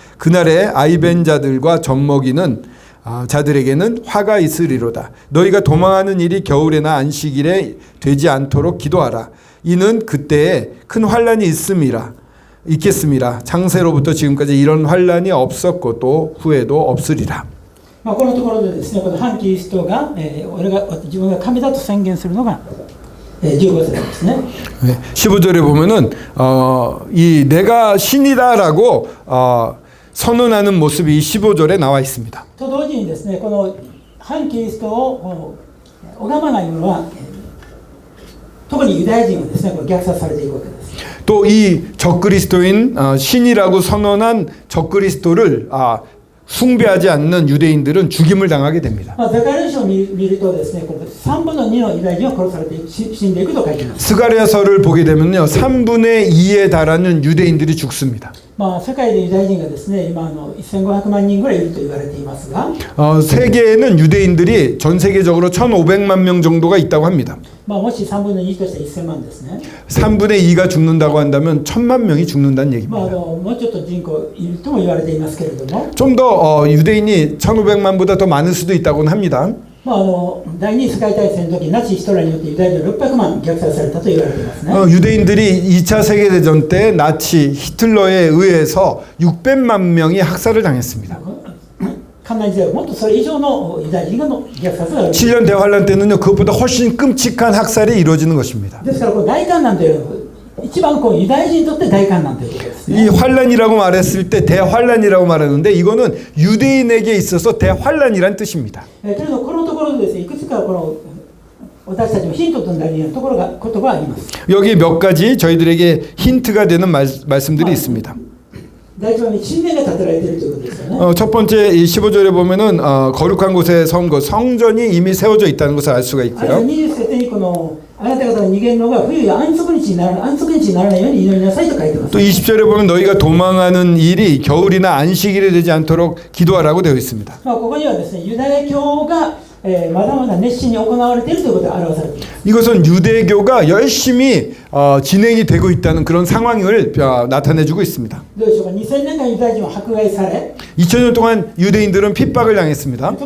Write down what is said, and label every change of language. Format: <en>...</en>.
<ko>그날에 아이벤 자들과 젖먹이는 자들에게는 화가 있으리로다. 너희가 도망하는 일이 겨울에나 안식일에 되지 않도록 기도하라. 이는 그때에 큰 환란이 있겠음이라. 창세로부터 지금까지 이런 환란이 없었고 또 후에도 없으리라.</ko> <ja>このところでですね、この反キリストが、自分が神だと宣言するのが、15節ですね。</ja> <ko>15절에 보면은 이 내가 신이다라고 선언하는 모습이 15절에 나와 있습니다.</ko> <ja>と同時にですね、この反キリストを拝まない者は、特にユダヤ人はですね、これ虐殺されていくわけです。</ja> <ko>또 이 적그리스도인 신이라고 선언한 적그리스도를 숭배하지 않는 유대인들은 죽임을 당하게 됩니다.</ko> <ja>ゼカリヤ書を見るとですね、これ3分の2のユダヤ人は殺されて死んでいくと書いています。</ja> <ko>스가랴서를 보게 되면요, 3분의 2에 달하는 유대인들이 죽습니다.</ko> <ja>世界でユダヤ人がですね、今1500万人ぐらいいると言われていますが、</ja> <ko>세계에는 유대인들이 전 세계적으로 1,500만 명 정도가 있다고 합니다.</ko> <ja>もし3分の2として1000万ですね。</ja> <ko>3분의 2가 죽는다고 한다면 1,000만 명이 죽는다는 얘기입니다.</ko> <ja>もうちょっと人口いるとも言われていますけれども、</ja> <ko>좀 더 유대인이 1,500만보다 더 많을 수도 있다고는 합니다.</ko> <ja>第二次世界大戦の時ナチヒトラーによってユダヤ人600万虐殺されたと言われていますね。</ja> <ko>유대인들이 2차 세계대전 때 나치 히틀러에 의해서 600만 명이 학살을 당했습니다.</ko> <ja>関内時代はもっとそれ以上のユダヤ人の虐殺が</ja> <ko>7년 대환란 때는요, 그것보다 훨씬 끔찍한 학살이 이루어지는 것입니다.</ko> <ja>ですからこの大観難というのは一番ユダヤ人にとって大観難ということですね。</ja> <ko>이 환란이라고 말했을 때 대환란이라고 말하는데 이거는 유대인에게 있어서 대환란이란 뜻입니다.</ko> <ja>けれどこのところでですね、いくつかこの私たちのヒントとなるような言葉があります。</ja> <ko>여기 몇 가지 저희들에게 힌트가 되는 말씀들이 있습니다.</ko> <ja>第一番に神殿が建てられているということですよね。</ja> <ko>첫 번째 이 15절에 보면은 거룩한 곳에 선 것, 성전이 이미 세워져 있다는 것을 알 수가</ko> <ja>あるいは</ja> <ko>있고요.</ko> <ja>20節にこのあなた方の逃げるのが冬や安息日にならないように祈りなさいと書いてます。</ja> <ko>또 20절에 보면 너희가 도망하는 일이 겨울이나 안식일이 되지 않도록 기도하라고 되어 있습니다.</ko> <ja>ここにはですね、ユダヤ教がまだまだ熱心に行われているということが表されています。</ja> <ko>이것은 유대교가 열심히 진행이 되고 있다는 그런 상황을 나타내주고 있습니다.</ko> <ja>どうでしょうか、2000年間ユダヤ人は迫害され、</ja> <ko>2000년 동안 유대인들은 핍박을 당했습니다.</ko>